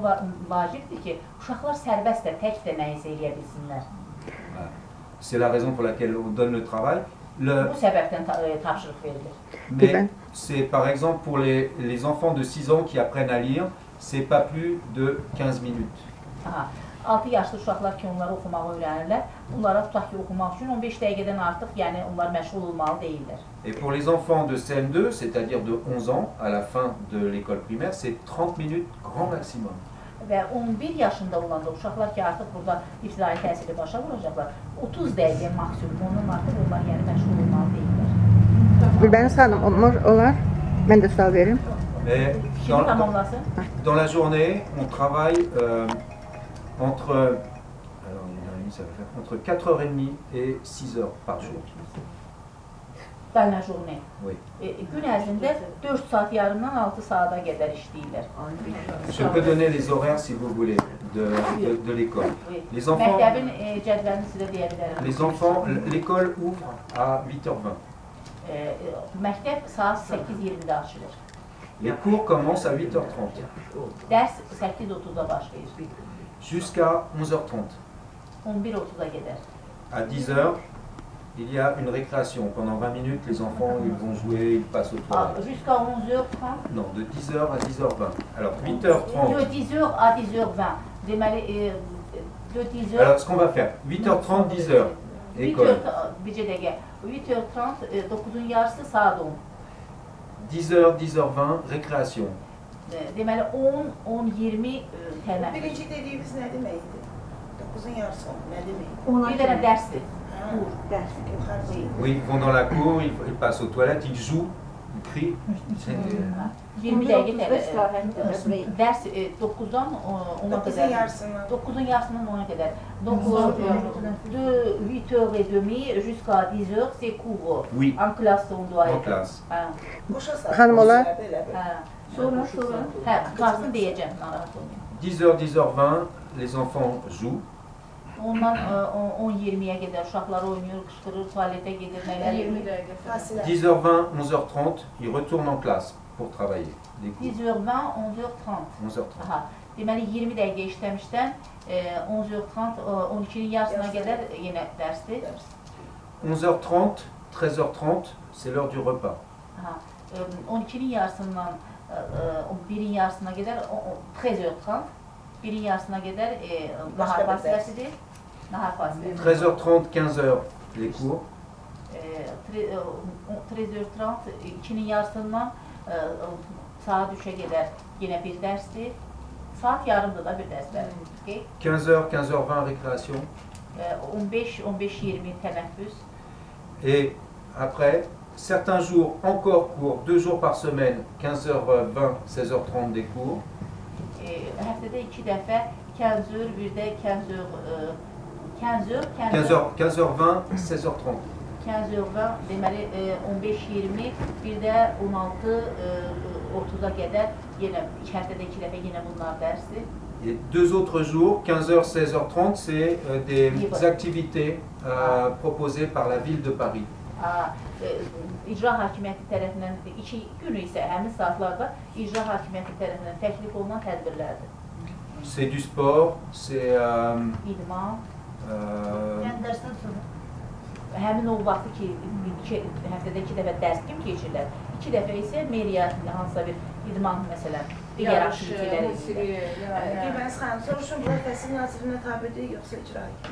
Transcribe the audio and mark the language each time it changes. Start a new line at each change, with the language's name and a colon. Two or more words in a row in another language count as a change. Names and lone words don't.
French: C'est la raison pour laquelle on donne le travail. Mais c'est par exemple pour les enfants de 6 ans qui apprennent à lire, c'est pas plus de 15 minutes.
Azerbaijani: 6 yaşlı uşaqlar ki, onları oxumağı öyrənirlər. Onlara tutaq ki, oxumaq üçün 15 dəqiqədən artıq, yəni onlar məşğul olmalı deyirlər.
French: Et pour les enfants de CM2, c'est-à-dire de 11 ans, à la fin de l'école primaire, c'est 30 minutes grand maximum.
Azerbaijani: Və 11 yaşında olanda uşaqlar ki, artıq burada ibtidai təhsili başa vuracaqlar, 30 dəqiqə maksimum, ondan artıq onlar yəni məşğul olmalı deyirlər. Gülbəniz xanım, olar, mən də sual verim.
French: Dans la journée, on travaille entre 4h30 et 6h par jour. Dans la journée. Oui.
Azerbaijani: Gün ərzində 4 saat yarımdan 6 saata qədər işləyirlər.
French: Je peux donner les horaires si vous voulez de l'école. Les enfants, l'école ouvre à 8h20.
Azerbaijani: Məktəb saat 8:20-də açılır.
French: Les cours commencent à 8h30.
Azerbaijani: Dərs 8:30-da başlayır.
French: Jusqu'à 11h30.
Azerbaijani: 11:30-da gedər.
French: À 10h, il y a une récréation. Pendant 20 minutes, les enfants ils vont jouer, ils passent au toilettes. Jusqu'à 11h30? Non, de 10h à 10h20. Alors 8h30. De 10h à 10h20. Deməli, de 10h... Alors ce qu'on va faire, 8h30, 10h, école.
Azerbaijani: 8h30, 9'un yarısı saat 10.
French: 10h, 10h20, récréation.
Azerbaijani: Deməli 10-20 tənəffüs. Birinci dediyiniz nə deməkdir? 9'un yarısı nə deməkdir? Bir dənə dərsdir.
French: Oui, ils vont dans la cour, ils passent aux toilettes, ils jouent, ils crient.
Azerbaijani: 20 dəqiqə dərs 9'dan 10'a qədər. 9'un yarısından 10'a qədər.
French: Donc de 8h30 jusqu'à 10h c'est cours. Oui. En classe on doit être. En classe.
Azerbaijani: Xanım olar. Sonra. Hə, qarsın deyəcəm, narahat olmayın.
French: 10h, 10h20, les enfants jouent.
Azerbaijani: Ondan 10-20'ye qədər uşaqlar oynayır, qışqırır, tualetə gedir, nələr edir.
French: 10h20, 11h30, ils retournent en classe pour travailler. 10h20, 11h30. 11h30. Aha.
Azerbaijani: Deməli 20 dəqiqə işləmişdən 11h30, 12'nin yarısına qədər yenə dərsdir.
French: 11h30, 13h30, c'est l'heure du repas. Aha.
Azerbaijani: 12'nin yarısından 1'in yarısına qədər 13h30, 1'in yarısına qədər nahar fasiləsidir.
French: 13h30, 15h, les cours.
Azerbaijani: 13h30, 2'nin yarısından saat 3'e qədər yenə bir dərsdir. Saat yarımda da bir dərs verir.
French: 15h, 15h20, récréation.
Azerbaijani: 15-20 tənəffüs.
French: Et après, certains jours encore cours, 2 jours par semaine, 15h20, 16h30 des cours.
Azerbaijani: Həftədə 2 dəfə 15h, bir də 15h20, 16h30. 15h20, deməli 15-20, bir də 16-30'a qədər yenə həftədə 2 dəfə yenə bunlar dərsdir.
French: Et 2 autres jours, 15h, 16h30, c'est des activités proposées par la ville de Paris.
Azerbaijani: İcra hakimiyyəti tərəfindən 2 günü isə həmin saatlarda icra hakimiyyəti tərəfindən təklif olunan tədbirlərdir.
French: C'est du sport, c'est...
Azerbaijani: İdman. Həmin o vaxtı ki, həftədə 2 dəfə dərs kimi keçirlər. 2 dəfə isə meriya hansısa bir idman məsələn, digər aktivitelər edirlər. Gülbəniz xanım, soruşun, bunlar təhsil nazirinə tabidir, yoxsa icra hakimiyyəti?